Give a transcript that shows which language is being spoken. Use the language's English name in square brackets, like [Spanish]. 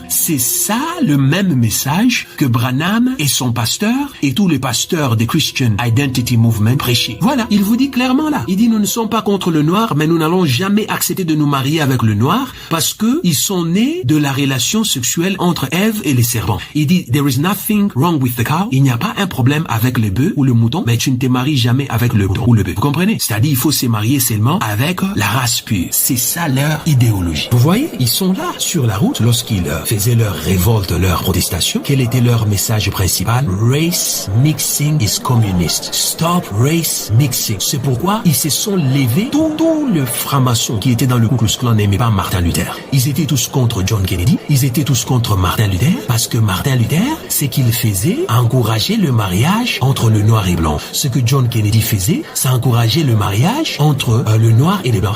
[French] C'est ça le même message que Branham et son pasteur et tous les pasteurs des Christian Identity Movement prêchaient. Voilà, il vous dit clairement là. Il dit, nous ne sommes pas contre le noir, mais nous n'allons jamais accepter de nous marier avec le noir parce que ils sont nés de la relation sexuelle entre Ève et les serpents. Il dit, [English] there is nothing wrong with the cow. [French] Il n'y a pas un problème avec le bœuf ou le mouton, mais tu ne te maries jamais avec le mouton ou le bœuf. Vous comprenez? C'est-à-dire, il faut se marier seulement avec la race pure. C'est ça leur idéologie. Vous voyez, ils sont là sur la route lorsqu'ils faisaient leur révolte, leur protestation. Quel était leur message principal? [English] Race mixing is communist. Stop race mixing. [French] C'est pourquoi ils se sont levés. Tous les francs-maçons qui étaient dans le Ku Klux Klan n'aimaient pas Martin Luther. Ils étaient tous contre John Kennedy. Ils étaient tous contre Martin Luther parce que Martin Luther, ce qu'il faisait, encourageait le mariage entre le noir et blanc. Ce que John Kennedy faisait, ça encourageait le mariage entre le noir et les blancs.